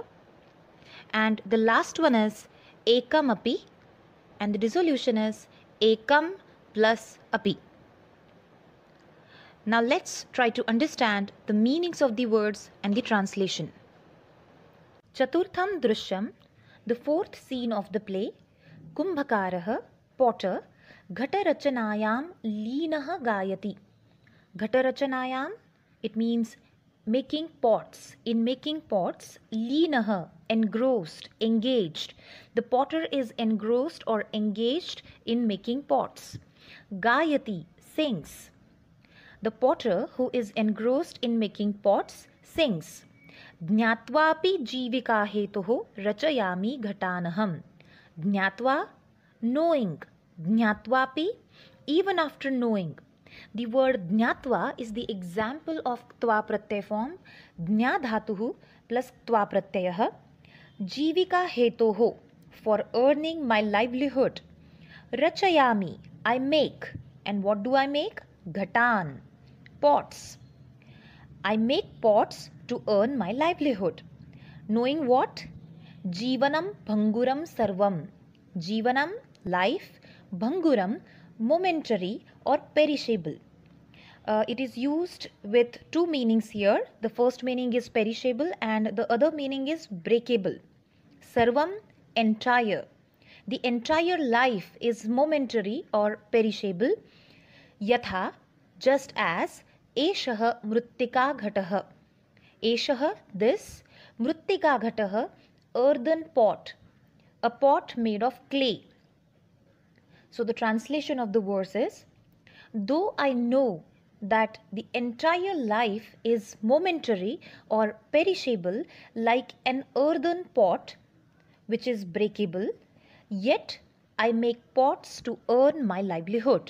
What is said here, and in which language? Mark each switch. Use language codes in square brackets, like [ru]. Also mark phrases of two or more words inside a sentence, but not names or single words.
[en] And the last one is [sa] एकम् अपि [en] and the dissolution is Ekam plus api. Now let's try to understand the meanings of the words and the translation. [sa] चतुर्थं दृश्यम्, [en] the fourth scene of the play. [sa] Kumbhakarah, potter, घटरचनायां लीनः गायति. Ghatarachanayam, [en] it means making pots. In making pots, leenah, engrossed, engaged. The potter is engrossed or engaged in making pots. [sa] Gayati, sings. [en] The potter who is engrossed in making pots sings. [sa] ज्ञात्वापि जीविका हेतोः रचयामि घटानहम्. Jnatva, [en] knowing. Jnatvapi, even after knowing. The word jnatva is the example of [sa] त्व प्रत्यय [en] form. [sa] ज्ञ धातुः plus त्व प्रत्ययः. जीविका हेतोः, [en] for earning my livelihood. Rachayami, I make. And what do I make? [sa] Ghatan, pots. [en] I make pots to earn my livelihood. Knowing what? [sa] जीवनं भङ्गुरं सर्वम्. Jivanam, [en] life. Bhanguram, momentary or perishable. It is used with two meanings here. The first meaning is perishable and the other meaning is breakable. [sa] Sarvam, entire. [en] The entire life is momentary or perishable. Yatha, just as. [sa] एषः मृत्तिका घटः. Eshah, [en] this. [sa] मृत्तिका घटः, [en] earthen pot. A pot made of clay. So the translation of the verse is, though I know that the entire life is momentary or perishable like an earthen pot which is breakable, yet I make pots to earn my livelihood.